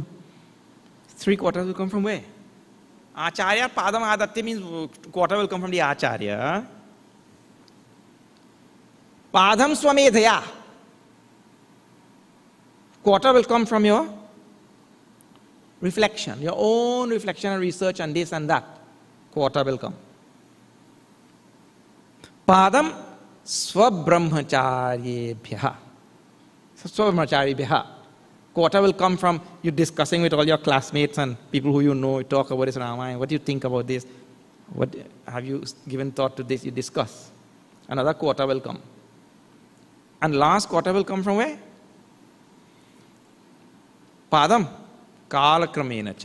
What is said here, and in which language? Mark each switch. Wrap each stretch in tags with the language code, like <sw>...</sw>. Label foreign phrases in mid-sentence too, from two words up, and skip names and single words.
<en>3/4 will come from where?</en> <sa>आचार्यात् पादम् आदत्ते</sa> <en>means quarter will come from the Acharya.</en> <sa>पादं स्वमेधया.</sa> <en>Quarter will come from your reflection, your own reflection and research and this and that. Quarter will come.</en> <sa>Padam Swabrahmacharyebhyaha. Swabrahmacharyebhyaha.</sa> <en>Quarter will come from you discussing with all your classmates and people who you know, you talk about this Ramayana, what do you think about this? What have you given thought to this? You discuss. Another quarter will come. And last quarter will come from where?</en> <sa>पादं कालक्रमेण च.</sa>